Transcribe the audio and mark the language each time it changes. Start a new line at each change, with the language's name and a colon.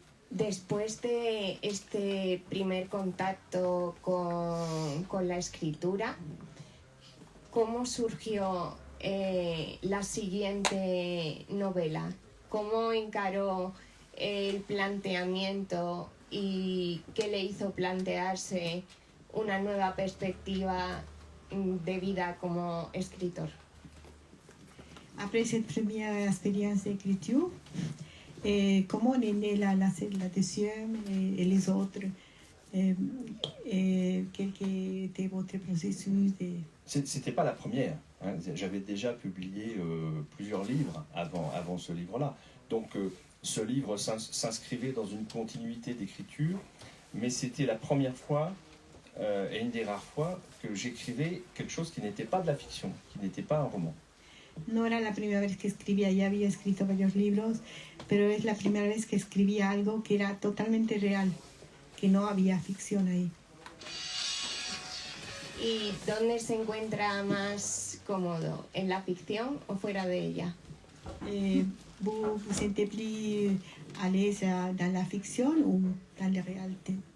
Spanish: Después de este primer contacto con la escritura, ¿cómo surgió la siguiente novela? ¿Cómo encaró el planteamiento y qué le hizo plantearse una nueva perspectiva de vida como escritor?
French: Après cette première expérience d'écriture, comment est née la deuxième et les autres? Quel était votre processus C'était pas la première. Hein. J'avais déjà publié plusieurs livres avant ce livre-là. Donc ce livre s'inscrivait dans une continuité d'écriture, mais c'était la première fois et une des rares fois que j'écrivais quelque chose qui n'était pas de la fiction, qui n'était pas un roman.
Spanish: No era la primera vez que escribía, ya había escrito varios libros, pero es la primera vez que escribía algo que era totalmente real, que no había ficción ahí. ¿Y dónde se encuentra más cómodo? ¿En la ficción o fuera de ella?
French: Vous vous sentez plus à l'aise dans la fiction ou dans la réalité?